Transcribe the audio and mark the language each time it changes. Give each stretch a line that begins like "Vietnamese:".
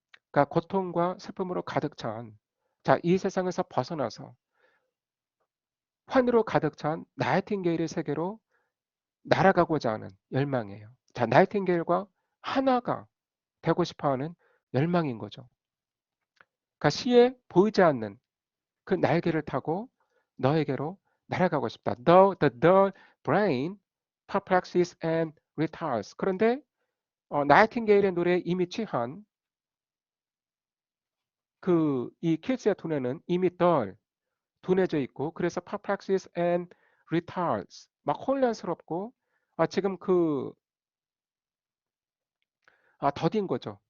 Korean: 그러니까 고통과 슬픔으로 가득 찬 자, 이 세상에서 벗어나서 환희로 가득 찬 나이팅게일의 세계로 날아가고자 하는 열망이에요. 자, 나이팅게일과 하나가 되고 싶어 하는 열망인 거죠. 그러니까 시에 보이지 않는 그 날개를 타고 너에게로 날아가고 싶다.
English: The brain perplexes and retards.
Korean: 그런데 나이팅게일의 노래에 이미 취한 그 이 킬스의 두뇌는 이미 둔해져 있고 그래서
English: perplexes and retards
Korean: 막 혼란스럽고 지금 그 더딘 거죠.